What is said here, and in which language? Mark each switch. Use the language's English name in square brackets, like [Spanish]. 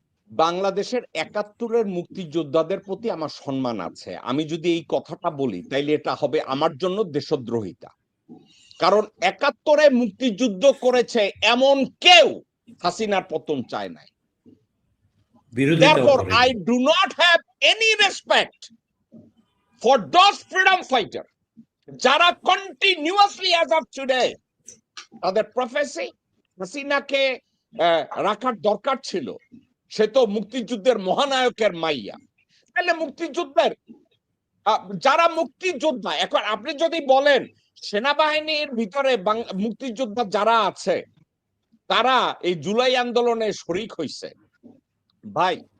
[Bangla] বাংলাদেশের 71-এর মুক্তিযোদ্ধাদের প্রতি আমার সম্মান আছে। আমি যদি এই কথাটা বলি তাইলে এটা হবে আমার জন্য দেশদ্রোহিতা, কারণ 71-এ মুক্তিযুদ্ধ করেছে এমন কেউ হাসিনার পতন চায় নাই। [English] Therefore, I do not have any respect for those freedom fighters [Bangla] যারা কন্টিনিউয়াসলি [English] as of today [Bangla] তাদের প্রফেসি হাসিনাকে রাখার দরকার ছিল। সে তো মুক্তিযুদ্ধের মহানায়কের মাইয়া। তাহলে মুক্তিযুদ্ধের যারা মুক্তিযোদ্ধা, এখন আপনি যদি বলেন সেনাবাহিনীর ভিতরে মুক্তিযোদ্ধা যারা আছে তারা এই জুলাই আন্দোলনে শরিক হইছে, ভাই